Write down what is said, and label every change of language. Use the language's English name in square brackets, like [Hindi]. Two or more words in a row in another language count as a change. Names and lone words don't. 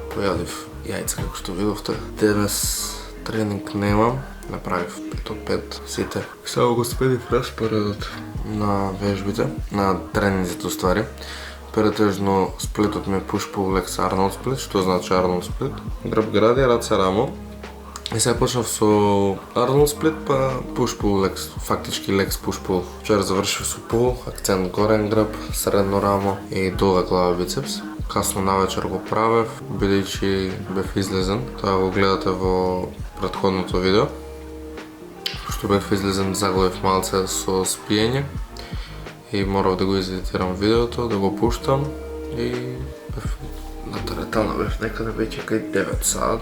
[Macedonian] Поядив яйца, како што видовте. Денес тренинг немам. Направив 5 от 5 сите. Само го спедив распоредот на вежбите, на тренинзите уствари. Претежно сплитот ми е [English] push-pull legs Arnold split, [Macedonian] што значи [English] Arnold split. [Macedonian] Грб гради, раце рамо. И сега почнав со [English] Arnold split [Macedonian] па [English] push-pull legs, [Macedonian] фактички [English] legs push-pull. [Macedonian] Вчера завршив со pull, акцент горен грб, средно рамо и долга глава бицепс. Касно навечер го правев, бидејќи бев излезен. Тоа го гледате во претходното видео. Пошто бев излезен, заглавив малце со спиење и морав да го изедитирам видеото, да го пуштам и бев на теретана, бев некаде веќе кај 9 сат.